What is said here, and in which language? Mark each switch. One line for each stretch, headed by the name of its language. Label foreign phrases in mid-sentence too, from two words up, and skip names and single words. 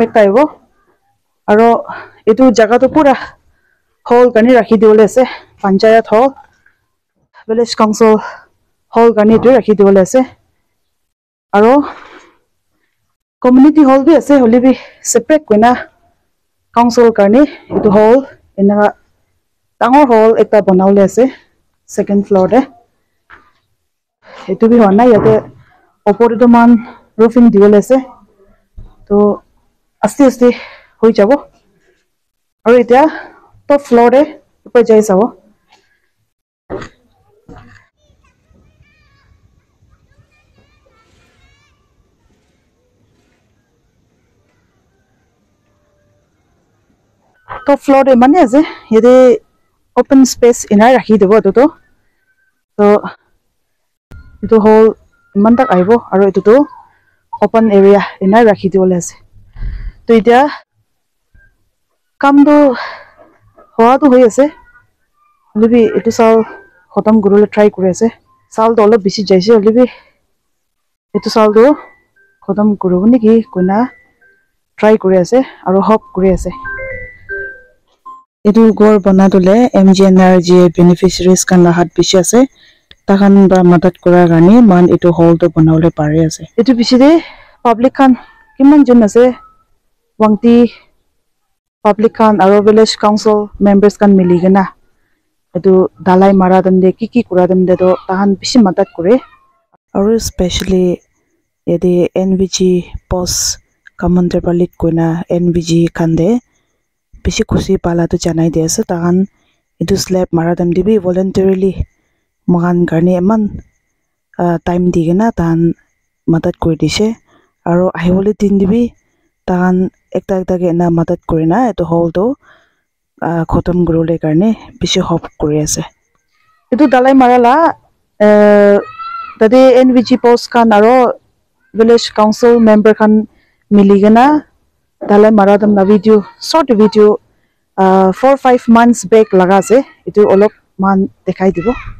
Naga Pidgin: ekta aibo aro etu jaga to pura hall kani rakhi diwole ase panchayat hall
English: village council hall
Naga Pidgin: kani tu rakhi diwole ase aro
English: community hall
Naga Pidgin: bi ase holi bi separate koina council kani etu hall enaga dangor hall ekta banawle ase
English: second floor
Naga Pidgin: de etu bi hona yate opor to man roofing diwole ase to aste hoi jabo aro eta
English: top floor
Naga Pidgin: de upar jai sabo
English: top floor
Naga Pidgin: de mane ase yede
English: open space
Naga Pidgin: ina rakhi debo to etu hall man tak aibo aro etu to
English: open area
Naga Pidgin: ina rakhi diwole ase to eta kam do hoa to hoi ase libi etu sal khatam gurule try kuri ase sal do olop bisi jaise libi etu sal do khatam kurubo niki koina try kuri ase aro hope kuri ase etu gor bana dole MGNRG beneficiaries kan la hat bishi ase tahan ba madat kura gani man etu hall to banawle pare ase etu bishi de public kan kiman jon ase wangti public kan aro
English: village council members
Naga Pidgin: kan miligena etu dalai mara dem de ki kura dem de to tahan bishi madat kure aro especially yede NVG
English: post commander
Naga Pidgin: palit koina NVG kan de bishi khushi pala to janai de ase tahan etu slab mara dem de bi voluntarily mahan karne eman time digena tahan madat kuri dise aro ahibole din dibi tahan ekta ge na madat kurina etu hall to khatam gurule karne bishi hope kuri ase etu dalai marala tade NVG post kan aro
English: village council member
Naga Pidgin: kan miligena dalai maradam na video
English: short video
Naga Pidgin: 4-5
English: months back
Naga Pidgin: laga ase etu olop man dekhai dibo